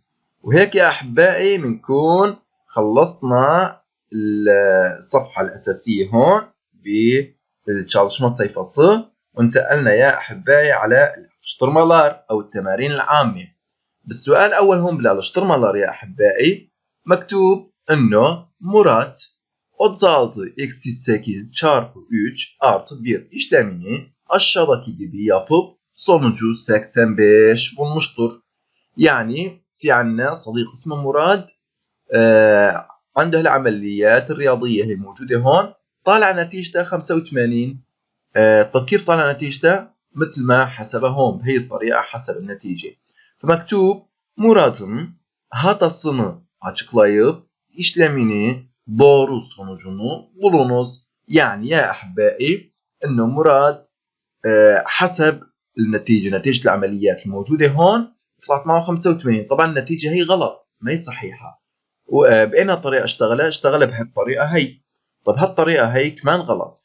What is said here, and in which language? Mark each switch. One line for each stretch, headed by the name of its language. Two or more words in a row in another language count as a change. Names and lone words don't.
Arabic: وهيك يا أحبائي بنكون خلصنا الصفحة الأساسية هون بالتشالشما صيفة ص، وانتقلنا يا أحبائي على الشترمالار أو التمارين العامة. بالسؤال الأول هون بالشترمالار يا أحبائي مكتوب إنه مراد
Turkish: 36 eksi 8 çarpı 3 artı 1 işlemini aşağıdaki gibi yapıp sonucu 85 bulmuştur.
Arabic: يعني في عنا صديق اسمه مراد عنده العمليات الرياضية هي موجودة هون، طالع نتيجته 85. طيب كيف طالع نتيجته؟ مثل ما حسبها هون بهي الطريقة حسب النتيجة.
Turkish: فمكتوب Murad'ın hatasını açıklayıp işlemini doğru sonucunu bulunuz.
Arabic: يعني يا أحبائي إنه مراد حسب النتيجة، نتيجة العمليات الموجودة هون طلعت معه 85. طبعا النتيجة هي غلط، ما هي صحيحة. وبأي طريقة اشتغل بهالطريقة هي. طب هالطريقة هي كمان غلط.